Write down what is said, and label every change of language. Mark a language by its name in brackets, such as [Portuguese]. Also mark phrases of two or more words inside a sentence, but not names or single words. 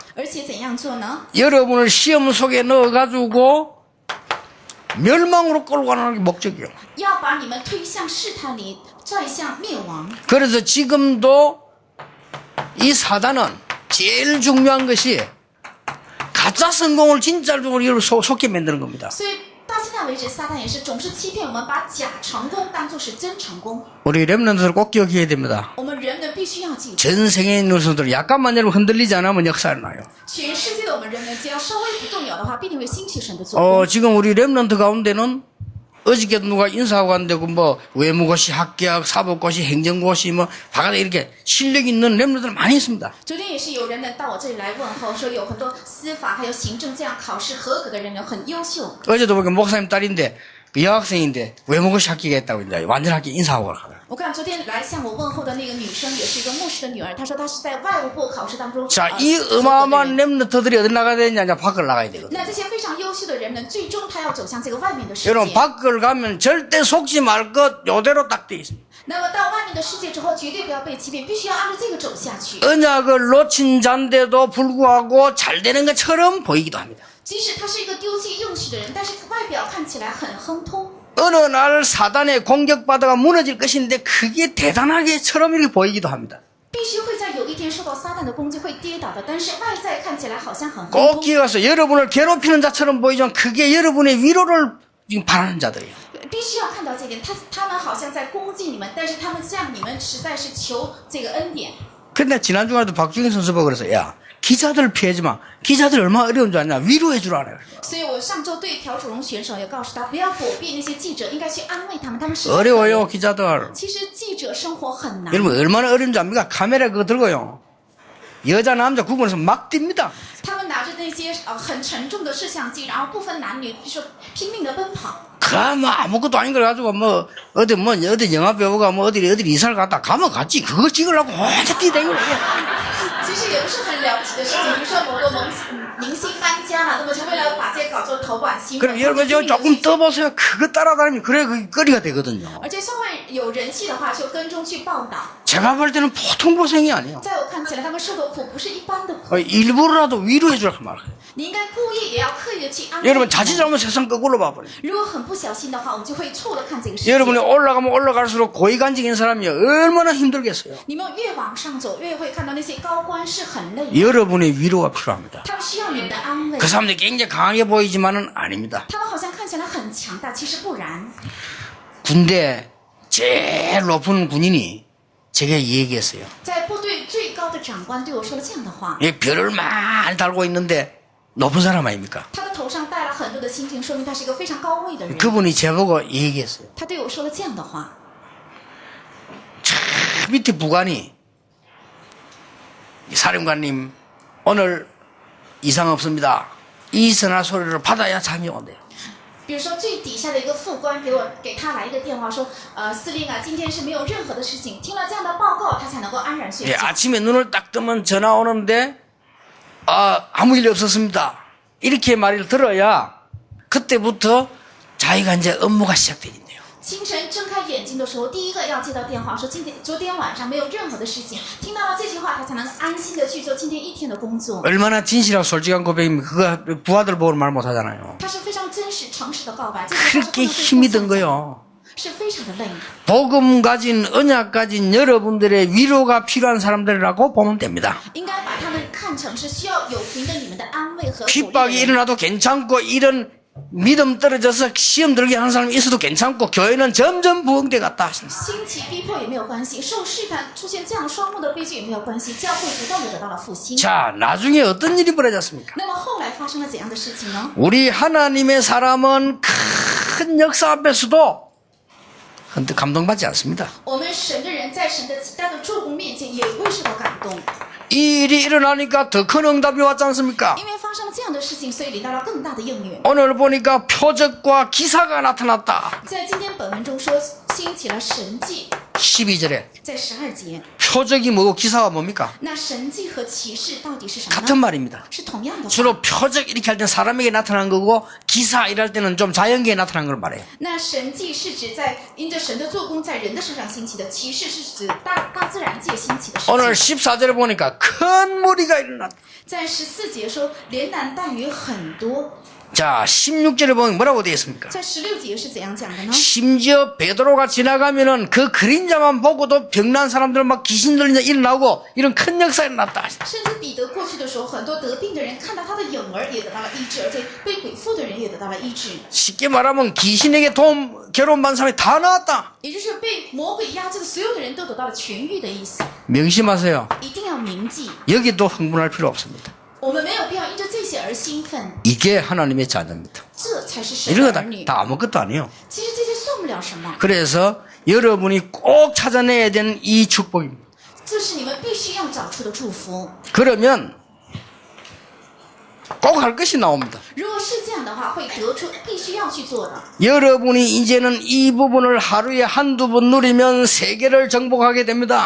[Chinese] 而且怎样做呢？ [Korean] 여러분을 시험 속에 넣어가지고 멸망으로 끌고 가는 게 목적이에요. [Chinese] 要把你们推向试探里，拽向灭亡。 [Korean] 그래서 지금도 이 사단은 제일 중요한 것이 가짜 성공을 진짜로 속게 만드는 겁니다. [Chinese] 所以到现在为止，撒旦也是总是欺骗我们，把假成功当作是真成功。 [Korean] 우리 랩런트들 꼭 기억해야 됩니다. [Chinese] 我们人们必须要记住， [Korean] 전 세계에 있는 선수들 약간만 여러분 흔들리지 않으면 역사를 나요. [Chinese] 全世界的我们人们只要稍微不动摇的话，必定会兴起神的作为。 [Korean] 지금 우리 랩런트 가운데는 어저께도 누가 인사하고 왔는데 뭐 외무고시, 학계학, 사법고시, 행정고시 뭐 바깥에 이렇게 실력 있는 랩런트들 많이 있습니다. [Chinese] 昨天也是有人呢到我这里来问候，说有很多司法还有行政这样考试合格的人呢，很优秀。 [Korean] 어제도 보니까 목사님 딸인데 그 여학생인데 외무고시 합격했다고 이제 완전 합격 인사하고 가요. [Chinese] 我看昨天来向我问候的那个女生，也是一个牧师的女儿，她说她是在外务部考试当中。 [Korean] 자, 이 어마어마한 랩런트들이 어디 나가야 되느냐? 이제 밖을 나가야 되거든요. [Chinese] 那这些非常优秀的人们，最终他要走向这个外面的世 [Korean] 여러분 [Chinese] 界。 [Korean] 밖을 가면 절대 속지 말 것 요대로 딱 돼 있습니다. [Chinese] 那么到外面的世界之后，绝对不要被欺骗，必须要按照这个走下去。 [Korean] 언약을 놓친 자인데도 불구하고 잘 되는 것처럼 보이기도 합니다. [Chinese] 即使他是一个丢弃应许的人，但是外表看起来很亨通。 [Korean] 어느 날 사단의 공격받아가 무너질 것인데 그게 대단하게처럼 이렇게 보이기도 합니다. [Chinese] 必须会在有一天受到撒旦的攻击，会跌倒的。但是外在看起来好像很亨 [Korean] 꼭 [Chinese] 通。 [Korean] 기억하세요. 여러분을 괴롭히는 자처럼 보이지만 그게 여러분의 위로를 지금 바라는 자들이에요. [Chinese] 必须要看到这一点，他们好像在攻击你们，但是他们向你们实在是求这个恩典。 [Korean] 근데 지난주에도 박주경 선수가 그래서 야 기자들 피하지 마. 기자들 얼마나 어려운 줄 아냐. 위로해 주라 그래요. [Chinese] 所以我上周对朴主荣选手也告诉他，不要躲避那些记者，应该去安慰他们，他们实在可怜 [Korean] 어려워요 기자들. [Chinese] 其实记者生活很难。 [Korean] 여러분 얼마나 어려운 줄 압니까? 카메라 그거 들고요. 여자 남자 구분해서 막 뜁니다. [Chinese] 他们拿着那些很沉重的摄像机，然后不分男女，就拼命的奔跑。 [Korean] 뭐 아무것도 아닌 걸 가지고 어디 영화 배우가 어디 이사를 갔다 가면 갔지. 그거 찍으려고 혼자 뛰다니고. [Chinese] 其实也不是很了不起的事情，比如说某个明星搬家了，那么就为了把这些搞作头版新闻。 [Korean] 그럼 여러분 저 조금 떠보세요. 그거 따라다니면 그래 그 거리가 되거든요. [Chinese] 而且稍微有人气的话，就跟踪去报道。 [Korean] 제가 볼 때는 보통 고생이 아니에요. [Chinese] 在我看起来，他们受的苦不是一般的苦。 [Korean] 일부러라도 위로해 주라고 말해요. [Chinese] 你应该故意也要刻意的去安慰。 [Korean] 여러분 자칫 잘못 세상 거꾸로 봐버려요. [Chinese] 如果很不小心的话，我们就会错的看这个世界。 [Korean] 여러분이 올라가면 올라갈수록 고위관직인 사람이 얼마나 힘들겠어요. [Chinese] 你们越往上走，越会看到那些高官是很累的， [Korean] 여러분의 위로가 필요합니다. [Chinese] 他们需要你们的安慰。 [Korean] 그 사람들이 굉장히 강하게 보이지만은 아닙니다. [Chinese] 他们好像看起来很强大，其实不然。 [Korean] 군대 제일 높은 군인이 제게 얘기했어요. [Chinese] 在部队最高的长官对我说了这样的话， [Korean] 이 별을 많이 달고 있는데 높은 사람 아닙니까? [Chinese] 他的头上戴了很多的星星，说明他是一个非常高位的人。 [Korean] 그분이 제보고 얘기했어요. [Chinese] 他对我说了这样的话， [Korean] 저 밑에 부관이 사령관님 오늘 이상 없습니다. 이 전화 소리를 받아야 잠이 온대요. [Chinese] 比如说最底下的一个副官给他来一个电话说，司令啊，今天是没有任何的事情，听了这样的报告，他才能够安然睡 [Korean] 예, [Chinese] 觉。 [Korean] 아침에 눈을 딱 뜨면 전화 오는데 아무 일 없었습니다. 이렇게 말을 들어야 그때부터 자기가 이제 업무가 시작되겠네요. [Chinese] 清晨睁开眼睛的时候，第一个要接到电话说昨天晚上没有任何的事情，听到了这句话，他才能安心的去做今天一天的工作。 [Korean] 얼마나 진실하고 솔직한 고백입니까? 그거 부하들 보고 말 못하잖아요. [Chinese] 他是非常真实、诚实的告白，这句话是不 [Korean] 그렇게 [Chinese] 能对 [Korean] 힘이 [Chinese] 方 [Korean] 든 [Chinese] 讲的， [Korean] 거요. [Chinese] 是非常的累。 [Korean] 복음 가진 언약 가진 여러분들의 위로가 필요한 사람들이라고 보면 됩니다. [Chinese] 应该把他们看成是需要有凭的你们的安慰和鼓励的 [Korean] 핍박이 [Chinese] 人。 [Korean] 일어나도 괜찮고 이런 믿음 떨어져서 시험 들게 하는 사람이 있어도 괜찮고 교회는 점점 부흥돼 갔다. [Chinese] 兴起逼迫也没有关系，受试探出现这样双目的悲剧也没有关系，教会不断的得到了复兴。 [Korean] 자, 나중에 어떤 일이 벌어졌습니까? [Chinese] 那么后来发生了怎样的事情呢？ [Korean] 우리 하나님의 사람은 큰 역사 앞에서도 감동받지 않습니다. [Chinese] 我们神的人在神的极大的做工面前也会受到感动， [Korean] 이 일이 일어나니까 더 큰 응답이 왔지 않습니까? [Chinese] 因为发生了这样的事情，所以领到了更大的应允。 [Korean] 오늘 보니까 표적과 기사가 나타났다. [Chinese] 在今天本文中说兴起了神迹， [Korean] 12절에 [Chinese] 在12节， [Korean] 표적이 뭐고 기사가 뭡니까? [Chinese] 那神迹和启示到底是什么 [Korean] 같은 [Chinese] 呢？ [Korean] 말입니다. [Chinese] 是同样的话。 [Korean] 주로 표적 이렇게 할 때 사람에게 나타난 거고 기사 이럴 때는 좀 자연계에 나타난 걸 말해요. [Chinese] 那神迹是指在因着神的做工在人的身上兴起的，启示是指大自然界兴起的事 [Korean] 오늘 [Chinese] 情。 [Korean] 14절에 보니까 큰 무리가 일어났다. [Chinese] 在14节说连男带女很多， [Korean] 자, 16절에 보면 뭐라고 되어 있습니까? [Chinese] 在16节是怎样讲的呢？ [Korean] 심지어 베드로가 지나가면은 그 그림자만 보고도 병난 사람들 막 귀신 들리자 일어나고 이런 큰 역사가 일어났다. [Chinese] 甚至彼得过去的时候，很多得病的人看到他的影儿也得到了医治，而且被鬼附的人也得到了医治。 [Korean] 쉽게 말하면 귀신에게 괴로운 사람이 다 나왔다. [Chinese] 也就是被魔鬼压制的所有的人都得到了痊愈的意思。 [Korean] 명심하세요. [Chinese] 一定要铭记， [Korean] 여기도 흥분할 필요 없습니다. [Chinese] 我们没有必要因着这些而兴奋， [Korean] 이게 하나님의 자녀입니다. [Chinese] 这才是神 [Korean] 이런 [Chinese] 的 [Korean] 거 [Chinese] 儿女。 [Korean] 다 아무것도 아니에요. [Chinese] 其实这些算不了什么， [Korean] 그래서 여러분이 꼭 찾아내야 되는 이 축복입니다. [Chinese] 这是你们必须要找出的祝福。 [Korean] 그러면 꼭 할 것이 나옵니다. [Chinese] 如果是这样的话，会得出必须要去做的。 [Korean] 여러분이 이제는 이 부분을 하루에 한두 번 누리면 세계를 정복하게 됩니다.